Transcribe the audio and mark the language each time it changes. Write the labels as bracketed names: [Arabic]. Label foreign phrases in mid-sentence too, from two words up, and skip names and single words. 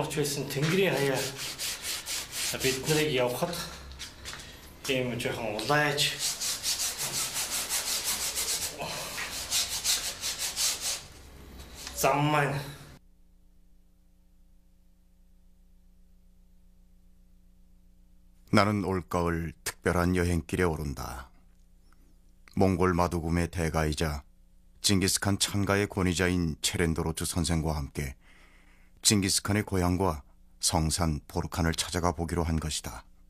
[Mongolian] ч байсан Тэнгэрийн хаяа бид нарыг явахад ийм жоохон улайж зам маань [Korean] 나는 올가을 특별한 여행길에 오른다. 몽골 마두금의 대가이자 징기스칸 찬가의 권위자인 체렌도로트 선생과 함께 징기스칸의 고향과 성산 보르칸을 찾아가 보기로 한 것이다.